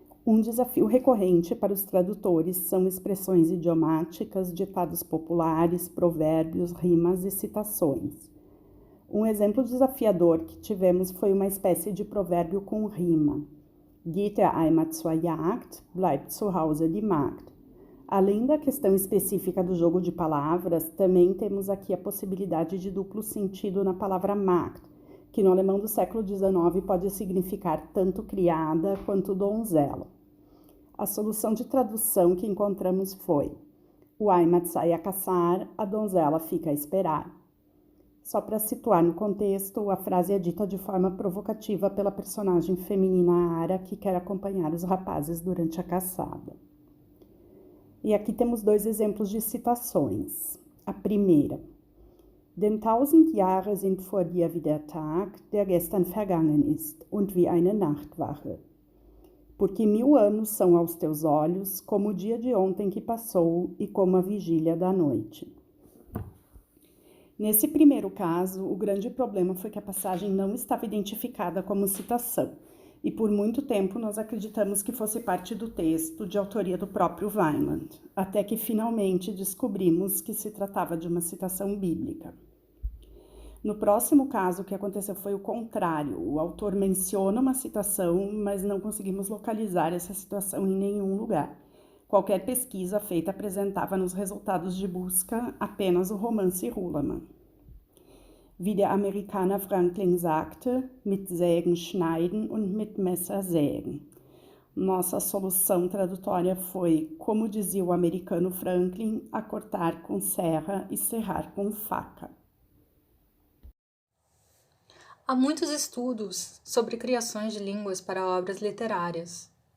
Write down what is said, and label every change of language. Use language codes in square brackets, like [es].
[pt] Um desafio recorrente para os tradutores são expressões idiomáticas, ditados populares, provérbios, rimas e citações. Um exemplo desafiador que tivemos foi uma espécie de provérbio com rima. [de] Geht der Eimer zur Jagd, bleibt zu Hause die Magd. [pt] Além da questão específica do jogo de palavras, também temos aqui a possibilidade de duplo sentido na palavra Magd, que no alemão do século XIX pode significar tanto criada quanto donzela. A solução de tradução que encontramos foi: o Heimat sai a caçar, a donzela fica a esperar. Só para situar no contexto, a frase é dita de forma provocativa pela personagem feminina Ara, que quer acompanhar os rapazes durante a caçada. E aqui temos dois exemplos de citações. A primeira: [de] Denn 1000 Jahre sind vor dir wie der Tag, der gestern vergangen ist, und wie eine Nachtwache. [pt] Porque 1000 anos são aos teus olhos, como o dia de ontem que passou e como a vigília da noite. Nesse primeiro caso, o grande problema foi que a passagem não estava identificada como citação, e por muito tempo nós acreditamos que fosse parte do texto de autoria do próprio Weiland, até que finalmente descobrimos que se tratava de uma citação bíblica. No próximo caso, o que aconteceu foi o contrário. O autor menciona uma citação, mas não conseguimos localizar essa situação em nenhum lugar. Qualquer pesquisa feita apresentava nos resultados de busca apenas o romance Hulaman. [de] Wie der Amerikaner Franklin sagte, mit Sägen schneiden und mit Messer sägen. [pt] Nossa solução tradutória foi, como dizia o americano Franklin, a cortar com serra e serrar com faca. Há muitos estudos sobre criações de línguas para obras literárias.